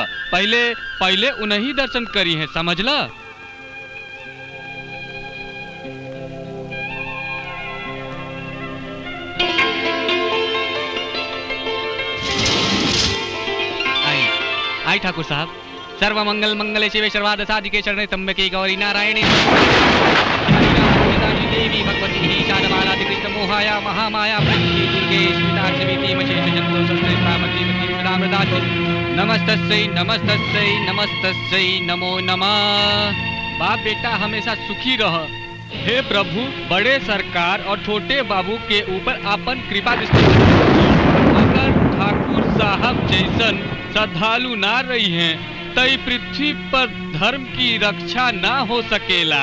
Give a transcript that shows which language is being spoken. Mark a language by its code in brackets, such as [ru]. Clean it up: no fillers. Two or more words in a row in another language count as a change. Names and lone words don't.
[bho] पहले उन्हीं दर्शन करी है, समझला? आई ठाकुर साहब। [sa] सर्व मंगल मंगले शिवे सर्वार्थ साधिके शरणे त्र्यंबके गौरी नारायणी देवी भगवती ईशानमालादि कृष्ण मोहाया महामाया प्रकृति दुर्गे स्मिताक्षिमिति मशेष जंतो सस्ते सामति मति सुदामृताति नमस्तस्यै नमस्तस्यै नमस्तस्यै नमो नमः। [bho] बाप बेटा हमेशा सुखी रह। हे प्रभु, बड़े सरकार और छोटे बाबू के ऊपर आपन कृपा दृष्टि। अगर ठाकुर साहब जैसन श्रद्धालु ना रही हैं तई पृथ्वी पर धर्म की रक्षा ना हो सकेला।